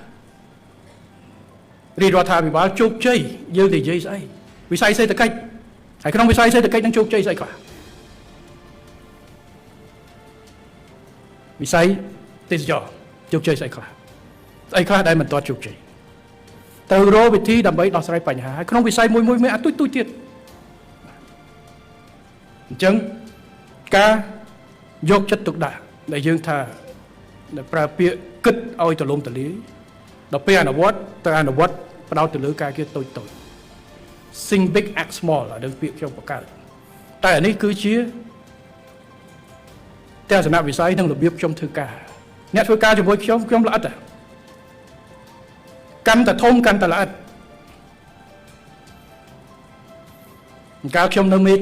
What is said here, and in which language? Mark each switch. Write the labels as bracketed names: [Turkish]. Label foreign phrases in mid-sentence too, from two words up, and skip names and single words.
[Khmer] រាជរដ្ឋាភិបាលជោគជ័យយើងនិយាយស្អីវិស័យសេដ្ឋកិច្ចហើយក្នុងវិស័យសេដ្ឋកិច្ចនឹងជោគជ័យស្អីខ្លះវិស័យទេសចរជោគជ័យស្អីខ្លះដែលមិនទាន់ជោគជ័យត្រូវរកវិធីដើម្បីដោះស្រាយបញ្ហាហើយក្នុងវិស័យមួយមានអាទូចទៀត អញ្ចឹងការយកចិត្តទុកដាក់ដែលយើងថាប្រើពាក្យគិតឲ្យទូលំទូលាយដល់ពេលអនុវត្តផ្ដោតទៅលើការងារតូច [English] think big act small [Khmer] ដល់ពាក្យខ្ញុំបង្កើតតែអានេះគឺជា ទស្សនវិស័យនិងរបៀបខ្ញុំធ្វើការអ្នកធ្វើការជាមួយខ្ញុំល្អិតកាន់តែធំកាន់តែល្អិតកាលខ្ញុំនៅមេត